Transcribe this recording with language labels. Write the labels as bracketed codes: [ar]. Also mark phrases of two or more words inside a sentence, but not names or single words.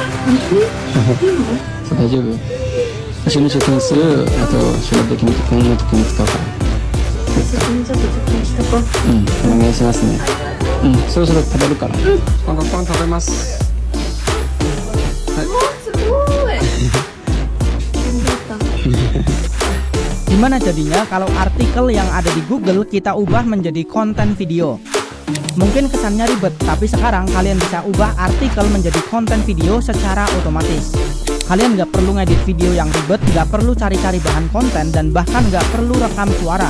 [ja] そう大丈夫。一緒に貯金する。あと将来的に結婚の時に使うから。先にちょっと貯金しとこう。うん、お願いしますね。うん、そろそろ食べるから。パン食べます。はい。すごい。 [id] Gimana jadinya kalau artikel yang ada di Google kita ubah menjadi konten video? Mungkin kesannya ribet, tapi sekarang kalian bisa ubah artikel menjadi konten video secara otomatis. Kalian nggak perlu ngedit video yang ribet, nggak perlu cari-cari bahan konten, dan bahkan nggak perlu rekam suara.